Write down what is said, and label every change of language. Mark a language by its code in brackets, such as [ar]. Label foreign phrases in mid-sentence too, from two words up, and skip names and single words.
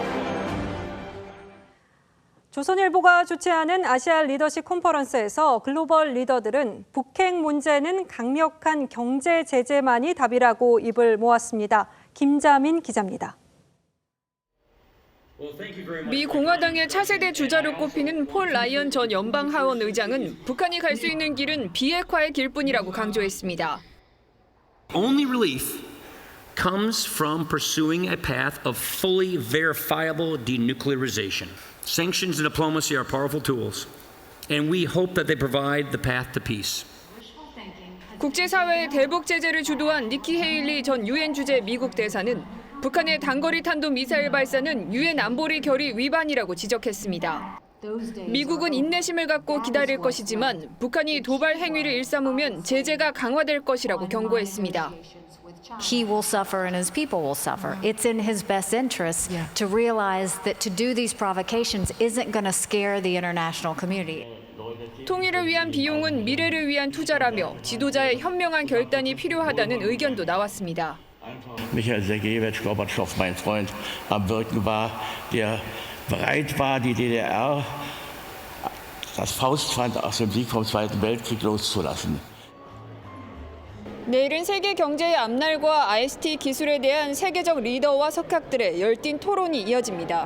[ko] 조선일보가 주최하는 아시아 리더십 컨퍼런스에서 글로벌 리더들은 북핵 문제는 강력한 경제 제재만이 답이라고 입을 모았습니다. 김자민 기자입니다. 미 공화당의 차세대 주자로 꼽히는 폴 라이언 전 연방하원 의장은 북한이 갈 수 있는 길은 비핵화의 길뿐이라고 강조했습니다. [en] Only relief comes from pursuing a path of fully verifiable denuclearization. Sanctions and diplomacy are powerful tools, and we hope that they provide the path to peace. [ko] 국제사회의 대북 제재를 주도한 니키 헤일리 전 유엔 주재 미국 대사는 북한의 단거리 탄도 미사일 발사는 유엔 안보리 결의 위반이라고 지적했습니다. 미국은 인내심을 갖고 기다릴 것이지만 북한이 도발 행위를 일삼으면 제재가 강화될 것이라고 경고했습니다. [en] He will suffer and his people will suffer. It's in his best interest to realize that to do these provocations isn't going to scare the international community. [ko] 통일을 위한 비용은 미래를 위한 투자라며 지도자의 현명한 결단이 필요하다는 의견도 나왔습니다. [de] Michael Sergejewitsch Gorbatschow, mein Freund, am Wirken war, der bereit war, die DDR das Faustpfand aus dem Sieg vom Zweiten Weltkrieg loszulassen. [ko] 내일은 세계 경제의 앞날과 ICT 기술에 대한 세계적 리더와 석학들의 열띤 토론이 이어집니다.